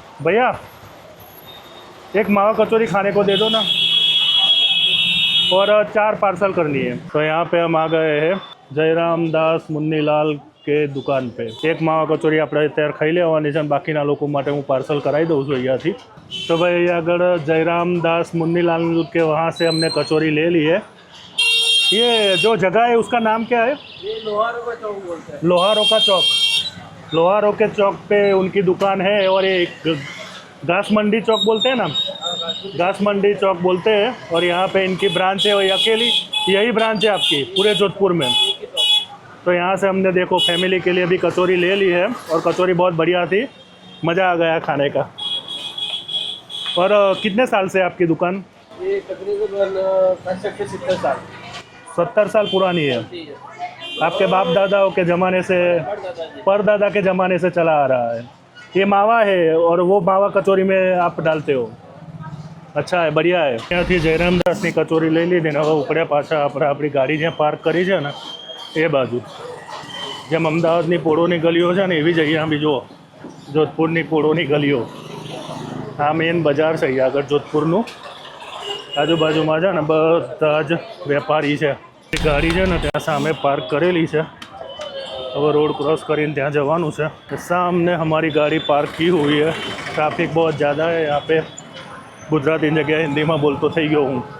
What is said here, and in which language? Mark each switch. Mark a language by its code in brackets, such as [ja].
[hi] भैया एक मावा कचौरी खाने को दे दो ना, और 4 पार्सल करनी है. तो यहाँ पे हम आ गए हैं जयराम दास मुन्नीलाल के दुकान पे. एक मावा कचौरी [gu] આપણે અત્યારે ખાઈ લેવાની છે, બાકીના લોકો માટે હું પાર્સલ કરાવી દઉં છું અહીંયાથી. [hi] तो भाई [gu] અહીંયા આગળ [hi] जयराम दास मुन्नीलाल के वहाँ से हमने कचौरी ले ली है. ये जो जगह है उसका नाम क्या है? ये लोहारों का चौक बोलते हैं. लोहारों का चौक. लोहारों के चौक पे उनकी दुकान है. और ये घास मंडी चौक बोलते हैं ना, घास मंडी चौक बोलते हैं. और यहाँ पे इनकी ब्रांच है, वही अकेली यही ब्रांच है आपकी पूरे जोधपुर में. तो यहाँ से हमने देखो फैमिली के लिए भी कचौरी ले ली है, और कचौरी बहुत बढ़िया थी, मज़ा आ गया खाने का. और कितने साल से आपकी दुकान? ये तकरीबन 70 साल पुरानी है. आपके बाप दादाओं के ज़माने से, परदादा के ज़माने से चला आ रहा है. ये मावा है और वो मावा कचौरी में आप डालते हो. अच्छा है, बढ़िया है. [gu] ત્યાંથી જયરામદાસની કચોરી લઈ લીધી ને હવે ઉપડ્યા પાછા આપણે આપણી ગાડી જ્યાં પાર્ક કરી છે ને એ બાજુ. જેમ અમદાવાદની પોળોની ગલીઓ છે ને એવી જ અહીંયા બી જુઓ જોધપુરની પોળોની ગલીઓ. આ મેઇન બજાર છે અહીંયા આગળ જોધપુરનું. આજુબાજુમાં છે ને બધા જ વેપારી છે. ગાડી છે ને ત્યાં સામે પાર્ક કરેલી છે. હવે रोड क्रॉस કરીને ત્યાં જવાનું છે. [hi] सामने हमारी गाड़ी पार्क की हुई है. ट्रैफिक बहुत ज़्यादा है यहाँ पे. गुजराती जगह हिंदी में बोलतो [gu] થઈ ગયો હું.